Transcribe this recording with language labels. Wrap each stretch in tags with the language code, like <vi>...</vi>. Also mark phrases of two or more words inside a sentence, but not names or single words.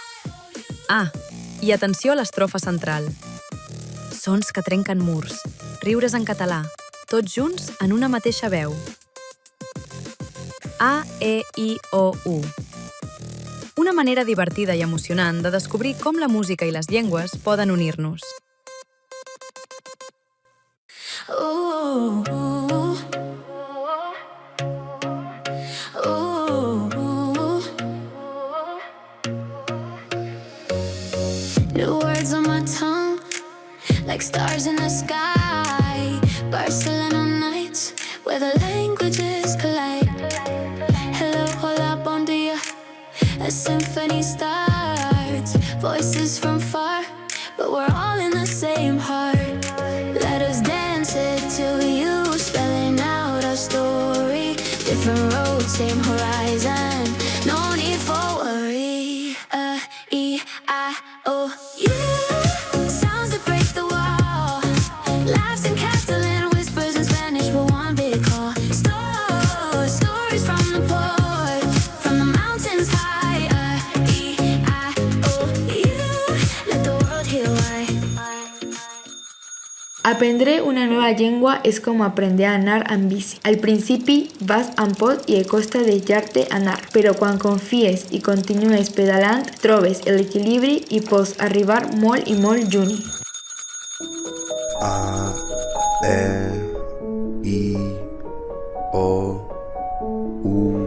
<ca>I atenció a l'estrofa central. Sons que trenquen murs, riures en català, tots junts en una mateixa veu. A-E-I-O-U. Una manera divertida i emocionant de descobrir com la música i les llengües poden unir-nos.</ca> <en>New words on my tongue, like stars in the sky. Barcelona nights, where the languages collide. Hello,</en> <ca>hola, bon dia.</ca> <en>A symphony starts. Voices from far, but we're all in the same heart. Let us dance it to you, spelling out our story. Different roads, same horizon. No need for worry. A-E-I-O. Sounds that break the wall. Laughs in Catalan, whispers in Spanish, but one big call. Stories from the port, from the mountains high. Let the world hear why.</en> <es>Aprender una nueva llengua es como aprender a</es> <ca>anar en bici. Al principi vas amb pot i et costa deixar-te anar, però quan confies i continues pedalant, trobes l'equilibri i pots arribar molt i molt lluny. I, O, U.</ca>